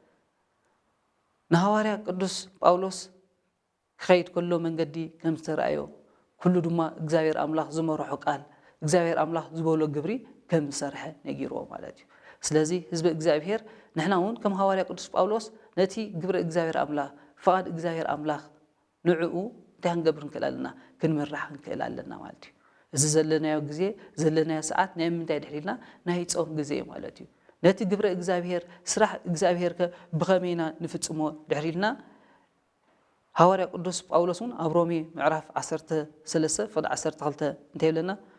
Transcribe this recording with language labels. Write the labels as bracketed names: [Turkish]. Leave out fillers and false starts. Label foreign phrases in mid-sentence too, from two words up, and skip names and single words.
[Tigrinya] ንሐዋርያ ቅዱስ ጳውሎስ ክኸይድ ከሎ መንገዲ ከም ዝተረኣዮ ኩሉ ድማ እግዚአብሔር አምላክ ዝመርሖ ቃል እግዚአብሔር አምላክ ዝበሎ ግብሪ ከም ዝሰርሐ ነጊርዎ ማለት እዩ ስለዚ ህዝበ እግዚአብሔር ንሕና እውን ከም ሐዋርያ ቅዱስ ጳውሎስ ነቲ ግብረ እግዚአብሔር አምላክ ፈቃድ እግዚአብሔር አምላክ ንዕኡ እንታይ ክንገብር ንክእላለና ክንምራሕ ንክእላለና ማለት እዩ እዚ ዘለናዮ ግዜ ዘለናዮ ሰዓት ናይ ምንታይ ድሕሪልና ናይ ጾም ግዜ ማለት እዩ ነቲ ግብረ እግዚአብሔር ስራሕ እግዚአብሔር ብኸመይና ንፍጽሞ ድሕሪልና ሐዋርያ ቅዱስ ጳውሎስ እውን ኣብ ሮሜ ምዕራፍ 13 ፍቅዲ 12 እንታይ ይብለና